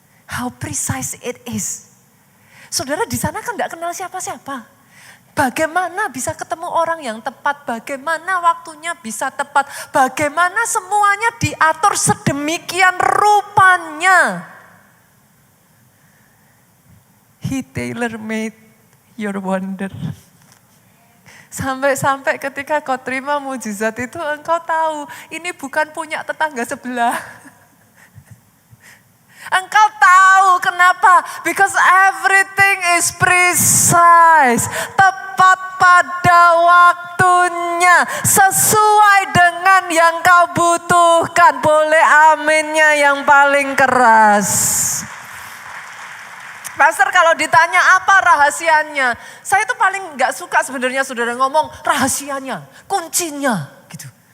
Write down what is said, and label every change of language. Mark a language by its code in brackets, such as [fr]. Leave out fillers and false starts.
[en] How precise it is. [id] Saudara di sana kan gak kenal siapa-siapa. Bagaimana bisa ketemu orang yang tepat, bagaimana waktunya bisa tepat, bagaimana semuanya diatur sedemikian rupanya. [en] He tailor-made your wonder. [id] Sampai-sampai ketika kau terima mujizat itu engkau tahu ini bukan punya tetangga sebelah. Engkau tahu kenapa? [en] Because everything is precise. [id] Tepat pada waktunya. Sesuai dengan yang kau butuhkan. Boleh aminnya yang paling keras. Pastor kalau ditanya apa rahasianya, saya tuh paling gak suka sebenarnya saudara ngomong rahasianya, kuncinya gitu.